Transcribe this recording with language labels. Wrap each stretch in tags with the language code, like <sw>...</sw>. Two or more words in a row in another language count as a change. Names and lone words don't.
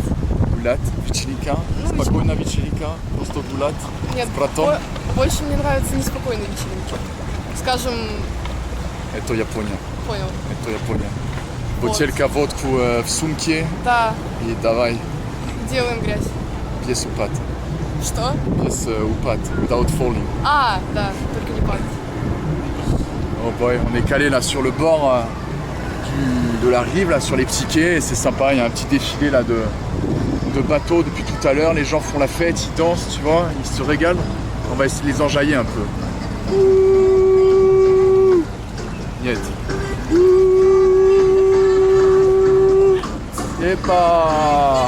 <ru>гулять, вечеринка, спокойная вечеринка, просто гулять Нет, с братом. больше мне нравятся неспокойные вечеринки. Скажем, Это Япония, понял. это Япония. Бутылка водку в сумке Да, и давай делаем грязь.</ru> <fr>pièce ou pâte.</fr> <ru>Что?</ru> <fr>Pièce ou pâte,</fr> <en>without falling.</en> <ru>А, да, только не падать.</ru> <en>Oh boy,</en> <fr>on est calé là sur le bord de la rive, là sur les petits quais, et c'est sympa, il y a un petit défilé là de bateaux depuis tout à l'heure, les gens font la fête, ils dansent, tu vois, ils se régalent. On va essayer de les enjailler un peu. Niet. Et pas.</fr>